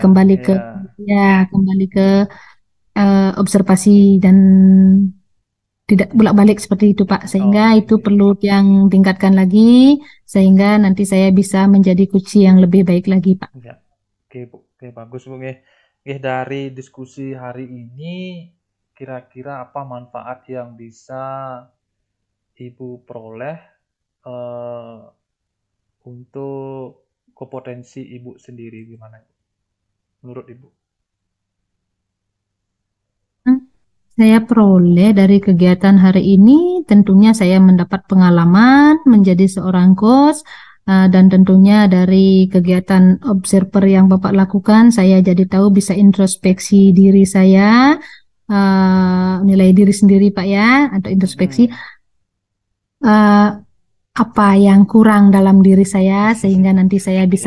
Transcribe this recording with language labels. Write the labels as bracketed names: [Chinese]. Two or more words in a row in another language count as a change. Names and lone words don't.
[Indonesian] kembali ke iya. kembali ke observasi dan tidak bolak-balik seperti itu Pak, Oh, sehingga oke. itu perlu yang tingkatkan lagi sehingga nanti saya bisa menjadi kunci yang lebih baik lagi Pak. Ya. Oke, Bu. Oke, bagus, Bu. Nggih. Nggih, dari diskusi hari ini kira-kira apa manfaat yang bisa Ibu peroleh eh, untuk kompetensi Ibu sendiri gimana menurut Ibu? Saya peroleh dari kegiatan hari ini, tentunya saya mendapat pengalaman menjadi seorang coach, dan tentunya dari kegiatan observer yang Bapak lakukan, saya jadi tahu bisa introspeksi diri saya, nilai diri sendiri Pak ya, atau introspeksi eh, apa yang kurang dalam diri saya, sehingga nanti saya bisa